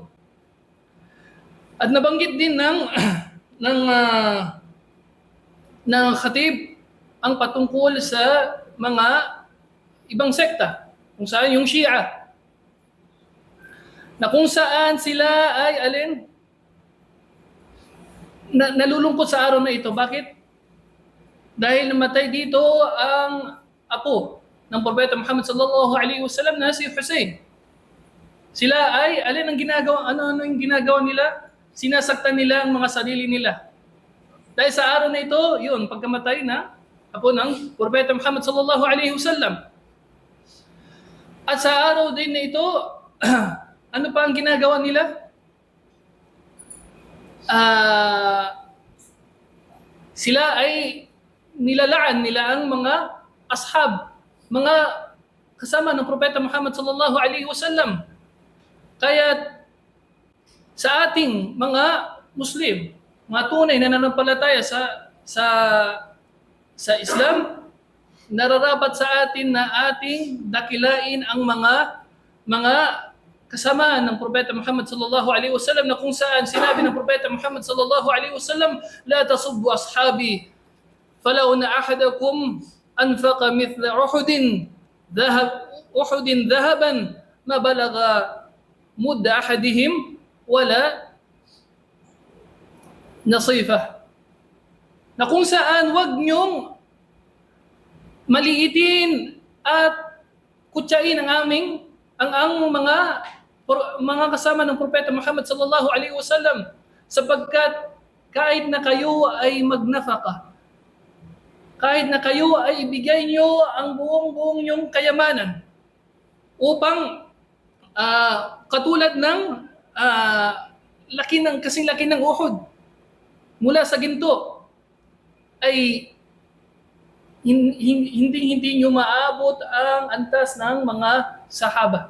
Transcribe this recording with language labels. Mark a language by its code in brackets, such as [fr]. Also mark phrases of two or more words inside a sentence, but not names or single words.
[tl] At nabanggit din ng khatib ang patungkol sa mga ibang sekta, kung saan yung Shia, na kung saan sila ay nalulungkot sa araw na ito. Bakit? Dahil namatay dito ang apo ng Propeta Muhammad [ar] صلى الله عليه وسلم [tl] na si Hussein. Sila ay alin ang ginagawa, ano yung ginagawa nila? Sinasaktan nila ang mga sarili nila. Dahil sa araw na ito, yun, pagkamatay na apo ng Propeta Muhammad [ar] صلى الله عليه وسلم. [tl] At sa araw din na ito, ano pa ang ginagawa nila? Sila ay nilalaan nila ang mga ashab, mga kasama ng Propeta Muhammad [ar] صلى الله عليه وسلم. [tl] Kaya sa ating mga Muslim, mga tunay na nananampalataya sa Islam, nararapat sa atin na ating dakilain ang mga kasama ng Propeta Muhammad [ar] صلى الله عليه وسلم, [tl] na kung saan sinabi ng Propeta Muhammad [ar] صلى الله عليه وسلم, لا تسبوا أصحابي فلو أن أحدكم أنفق مثل أحد ذهبا ما بلغ مد أحدهم ولا نصيفه. [tl] Na kung saan wag niyong maliitin at kutsain ang mga kasama ng Propeta [ar] محمد صلى الله عليه وسلم, [tl] sapagkat kahit na kayo ay magnafaka, kahit na kayo ay ibigay nyo ang buong yung kayamanan upang katulad ng kasing laki ng Uhud mula sa ginto, ay hindi nyo maabot ang antas ng mga sahaba.